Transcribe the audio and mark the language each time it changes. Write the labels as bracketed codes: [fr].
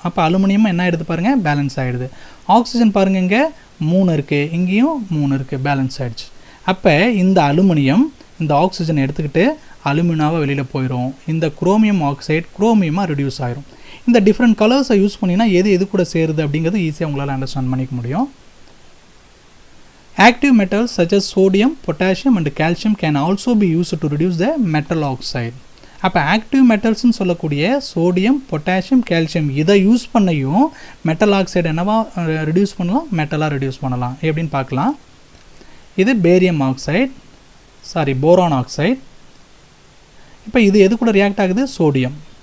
[ta] அப்போ அலுமினியம் என்ன ஆகிடுது பாருங்கள், பேலன்ஸ் ஆகிடுது. ஆக்சிஜன் பாருங்கள், இங்கே 3 இருக்குது, இங்கேயும் 3 இருக்குது, பேலன்ஸ் ஆகிடுச்சு. அப்போ இந்த அலுமினியம் இந்த ஆக்சிஜன் எடுத்துக்கிட்டு அலுமினாவாக வெளியில் போயிடும். இந்த குரோமியம் ஆக்சைடு குரோமியமாக ரெடியூஸ் ஆயிரும். இந்த டிஃப்ரெண்ட் கலர்ஸை யூஸ் பண்ணினா எது கூட சேருது அப்படிங்கிறது ஈஸியாக உங்களால் அண்டர்ஸ்டாண்ட் பண்ணிக்க முடியும். [en] Active metals such as sodium, potassium and calcium can also be used to reduce the metal oxide. [ta] அப்போ ஆக்டிவ் மெட்டல்ஸ்னு சொல்லக்கூடிய சோடியம், பொட்டாசியம், கால்சியம் இதை யூஸ் பண்ணியும் மெட்டல் ஆக்சைடு என்னவா ரெடியூஸ் பண்ணலாம், மெட்டலாக ரெடியூஸ் பண்ணலாம். எப்படின்னு பார்க்கலாம். இது பேரியம் ஆக்சைடு, போரான் ஆக்சைடு. இப்போ இது எது கூட ரியாக்ட் ஆகுது, சோடியம்.